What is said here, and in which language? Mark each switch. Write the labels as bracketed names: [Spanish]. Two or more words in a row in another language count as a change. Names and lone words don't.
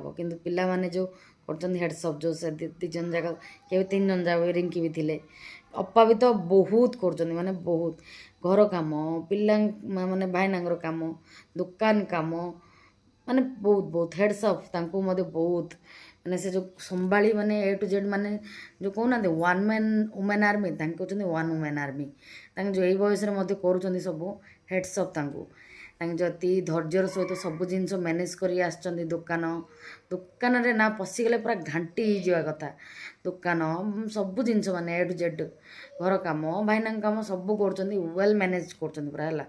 [Odia] କିନ୍ତୁ ପିଲାମାନେ ଯେଉଁ କରୁଛନ୍ତି ହେଡ଼ସପ୍, ଯେଉଁ ସେ ଦୁଇ ଜଣ ଯାକ, କେବେ 3 ଜଣ ଯାକ, ରିଙ୍କି ବି ଥିଲେ, ଅପା ବି ତ ବହୁତ କରୁଛନ୍ତି, ମାନେ ବହୁତ ଘର କାମ, ପିଲା ମାନେ ଭାଇନାଙ୍କର କାମ, ଦୋକାନ କାମ, ମାନେ ବହୁତ ବହୁତ ହେଡ଼ସପ୍ ତାଙ୍କୁ ମଧ୍ୟ ବହୁତ। ମାନେ ସେ ଯେଉଁ ସମ୍ଭାଳି, ମାନେ [English] A to Z, [Odia] ମାନେ ଯେଉଁ କହୁନାହାନ୍ତି [English] 1 man woman army, [Odia] ତାଙ୍କେ କହୁଛନ୍ତି [English] 1 woman army। [Odia] ତାଙ୍କେ ଯେଉଁ ଏଇ ବୟସରେ ମଧ୍ୟ କରୁଛନ୍ତି ସବୁ, ହେଡ଼ସପ୍ ତାଙ୍କୁ। ତାଙ୍କେ ଯଦି ଧୈର୍ଯ୍ୟର ସହିତ ସବୁ ଜିନିଷ ମ୍ୟାନେଜ୍ କରି ଆସିଛନ୍ତି। ଦୋକାନରେ ନା ପଶିଗଲେ ପୁରା ଘାଣ୍ଟି ହେଇଯିବା କଥା। ଦୋକାନ ସବୁ ଜିନିଷ, ମାନେ [English] A to Z, [Odia] ଘର କାମ, ଭାଇନାଙ୍କ କାମ ସବୁ କରୁଛନ୍ତି, ୱେଲ୍ ମ୍ୟାନେଜ୍ କରୁଛନ୍ତି ପୁରା ହେଲା।